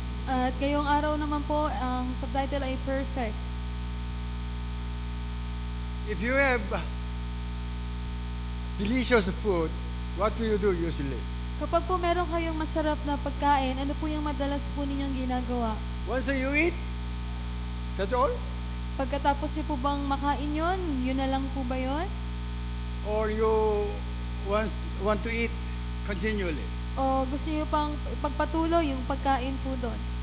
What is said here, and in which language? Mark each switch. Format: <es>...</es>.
<tl>At ngayong araw naman po, ang subtitle ay perfect.</tl> <en>If you have delicious food, what do you do usually?</en> <tl>Kapag po meron kayong masarap na pagkain, ano po yung madalas po ninyong ginagawa?</tl> <en>Once you eat, that's all?</en> <tl>Pagkatapos niyo po bang makain yun na lang po ba yun?</tl> <en>Or you want to eat continually?</en> <tl>O gusto niyo pang pagpatuloy yung pagkain po doon?</tl>